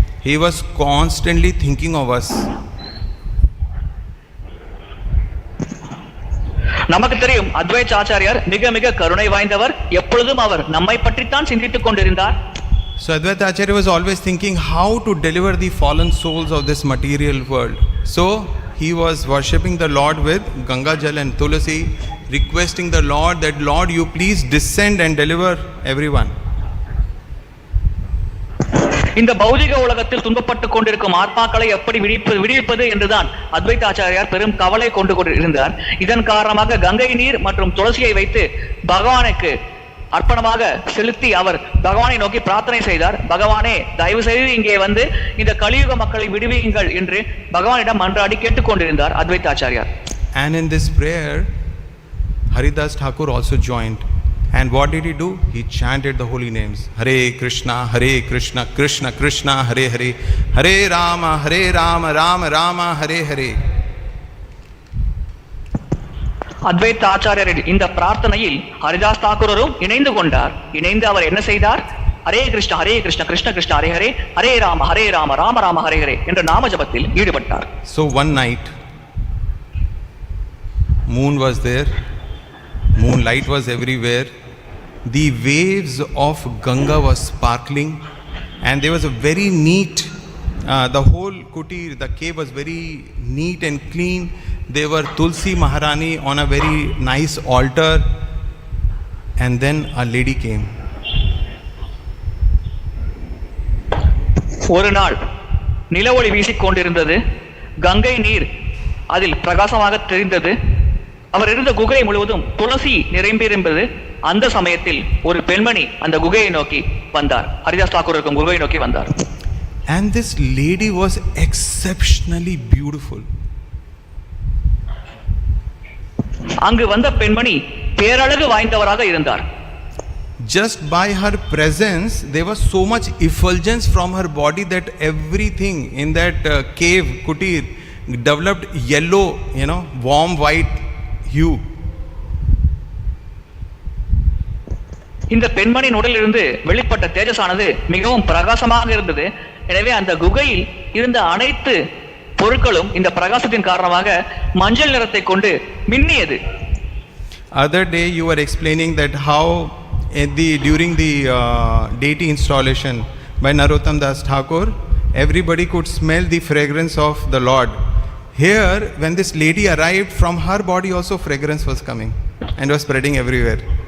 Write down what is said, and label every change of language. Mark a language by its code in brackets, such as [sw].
[en] He was constantly thinking of us. [ta] நமக்கு தெரியும் அத்வைத ஆச்சாரியார் மிக மிக கருணை வாய்ந்தவர். எப்பொழுதும் அவர் நம்மை பற்றித்தான் சிந்தித்துக் கொண்டிருந்தார். [en] So Advaita Acharya was always thinking how to deliver the fallen souls of this material world. So he was worshipping the Lord with Ganga Jal and Tulasi, requesting the Lord that, Lord, you please descend and deliver everyone. [ta] இந்த பௌதிக உலகத்தில் துன்பப்பட்டுக் கொண்டிருக்கும் ஆத்மாக்களை எப்படி விடுவிப்பது என்றுதான் அத்வைத ஆச்சாரியார் பெரும் கவலை கொண்டு இருந்தார். இதன் காரணமாக கங்கை நீர் மற்றும் துளசியை வைத்து பகவானுக்கு அர்ப்பணமாக செலுத்தி அவர் பகவானை நோக்கி பிரார்த்தனை செய்தார். பகவானே, தயவு செய்து இங்கே வந்து இந்த கலியுக மக்களை விடுவியுங்கள் என்று பகவானிடம் மன்றாடி கேட்டுக்கொண்டிருந்தார் அத்வைத ஆச்சாரியார். [en] And in this prayer Haridas Thakur also joined, And what did he do? He chanted the holy names. [sa] Hare Krishna, Krishna Krishna, Hare Hare, Hare Rama, Rama Rama, Hare Hare. [ta] அத்வைத ஆச்சாரியரின் இந்த பிரார்த்தனையில் ஹரிதாஸ் தாக்கூரும் இணைந்து கொண்டார். இணைந்து அவர் என்ன செய்தார்? [sa] ஹரே கிருஷ்ண கிருஷ்ண கிருஷ்ண ஹரே ஹரே, [ta] ஹரே ராம ராம ராம ஹரே ஹரே என்ற நாம ஜபத்தில் ஈடுபட்டார். [en] So one night, moon was there, moonlight was everywhere, the waves of Ganga was sparkling, and there was a very neat, the whole kutir, the cave was very neat and clean. There were Tulsi Maharani on a very nice altar, and then a lady came. [ta] ஒரு நாள் நிலவொளி வீசிக் கொண்டிருந்தது. கங்கை நீர் அதில் பிரகாசமாக தெரிந்தது. அவர் இருந்த குகை முழுவதும் துளசி நிரம்பியிருந்தது. அந்த சமயத்தில் ஒரு பெண்மணி அந்த குகையை நோக்கி வந்தார். ஹரிதாஸ் தாக்கூர் இருக்கும் குகையை நோக்கி வந்தார். [en] And this lady was exceptionally beautiful. [ta] அங்கு வந்த பெண்மணி பேரழகு வாய்ந்தவராக இருந்தார். [en] Just by her presence, there was so much effulgence from her body that everything in that cave, kutir, developed yellow, warm white hue. [ta] இந்த பெண்மணியின் உடலிலிருந்து வெளிப்பட்ட தேஜஸானது மிகவும் பிரகாசமாக இருந்தது. எனவே அந்த குகையில் இருந்த அனைத்து பொருட்களும் இந்த பிரகாசத்தின் காரணமாக மஞ்சள் நிறத்தை கொண்டு மின்னியது. [en] Other day you were explaining that how during the deity installation by Narottam Das Thakur, everybody could smell the fragrance of the Lord. Here, when this lady arrived, from her body also fragrance was coming and was spreading everywhere.